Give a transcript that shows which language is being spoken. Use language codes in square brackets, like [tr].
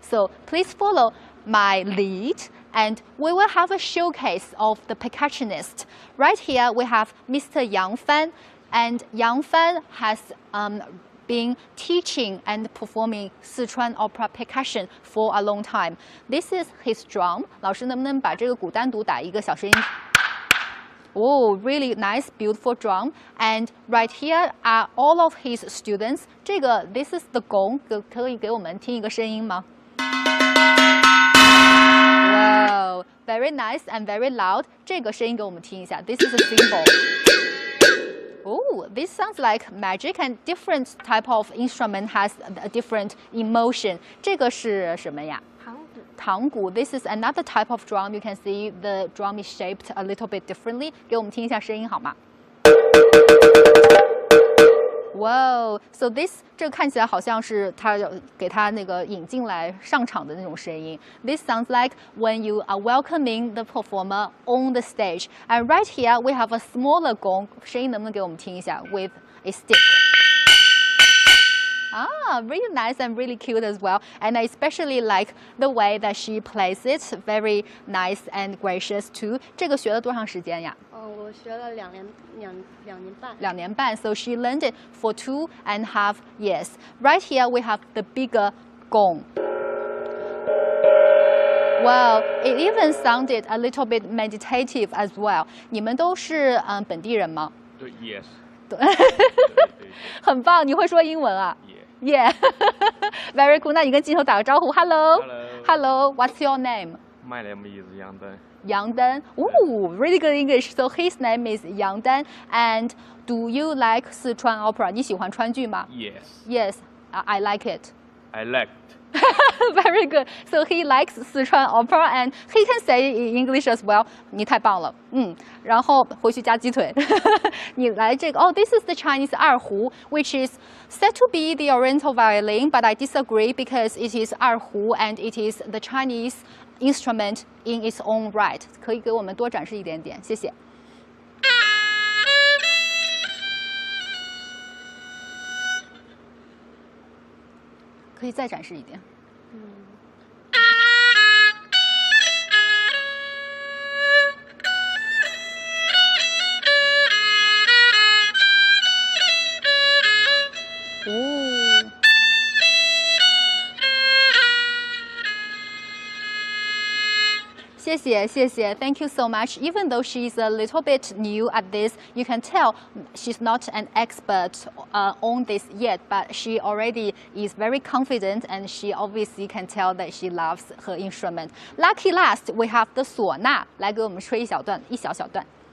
[en] So please follow my lead, and we will have a showcase of the percussionist. Right here we have Mr. Yang Fan, and Yang Fan has been teaching and performing Sichuan opera percussion for a long time. This is his drum. [zh] 老师能不能把这个鼓单独打一个小声音？ [en] Oh, really nice, beautiful drum. And right here are all of his students. This is the gong. [zh] 可以给我们听一个声音吗？ [en] Wow, very nice and very loud. [zh] 这个声音给我们听一下。 [en] This is a cymbal. Oh, this sounds like magic, and different type of instrument has a different emotion. [zh] 这个是什么呀？唐鼓. [en] This is another type of drum. You can see the drum is shaped a little bit differently. [zh] 给我们听一下声音好吗？ [en] Wow, so this [zh] 这个看起来好像是他给他那个引进来上场的那种声音。 [en] This sounds like when you are welcoming the performer on the stage. And right here we have a smaller gong. [zh] 声音能不能给我们听一下 [en] with a stick? Ah, really nice and really cute as well. And I especially like the way that she plays it. Very nice and gracious too. [zh] 这个学了多长时间呀？我学了2年半。 2年半. [en] So she learned it for 2.5 years. Right here we have the bigger gong. Wow, it even sounded a little bit meditative as well. [zh] 你们都是本地人吗？对 ， [en] Yes。 [zh] 对，很棒。你会说英文啊？ [en] Yeah, very cool. [zh] 那你跟镜头打个招呼 ， [en] Hello, Hello. What's your name? My name is Yang Dan. Yang Dan. Ooh, really good English. So his name is Yang Dan. And do you like Sichuan opera? [zh] 你喜欢川剧吗 [en] Yes. Yes, I like it. I liked. Very good. So he likes Sichuan opera and he can say in English as well. [zh] 你太棒了，然后回去加鸡腿。你来这个 [en] this is the Chinese 二胡 which is said to be the Oriental violin, but I disagree because it is 二胡 and it is the Chinese instrument in its own right. [zh] 可以给我们多展示一点点，谢谢。可以再展示一点。谢谢，谢谢 [en] ，Thank you so much. Even though she's a little bit new at this, you can tell she's not an expert on this yet, but she already is very confident, and she obviously can tell that she loves her instrument. Lucky last, we have the [zh] 唢呐，来给我们吹一小段，一小段。